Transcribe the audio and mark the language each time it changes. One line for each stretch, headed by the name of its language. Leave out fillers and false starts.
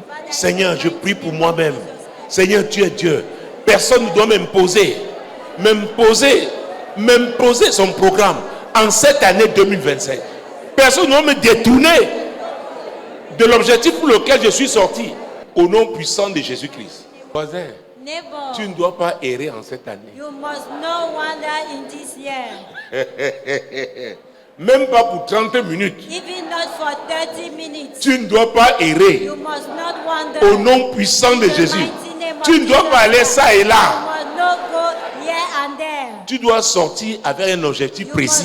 French: Seigneur, je prie pour moi-même. Seigneur, tu es Dieu. Personne ne doit m'imposer son programme en cette année 2025. Personne ne doit me détourner de l'objectif pour lequel je suis sorti. Au nom puissant de Jésus-Christ. Voisin. Tu ne dois pas errer en cette année.
English: You must not wander in this year.
French: Même pas pour 30 minutes.
English: Even not for 30 minutes.
French: Tu ne dois pas errer.
English: You must not wander.
French: Au nom puissant de Jésus. Tu ne dois pas aller ça et là.
English: You must not go here and there.
French: Tu dois sortir avec un objectif précis.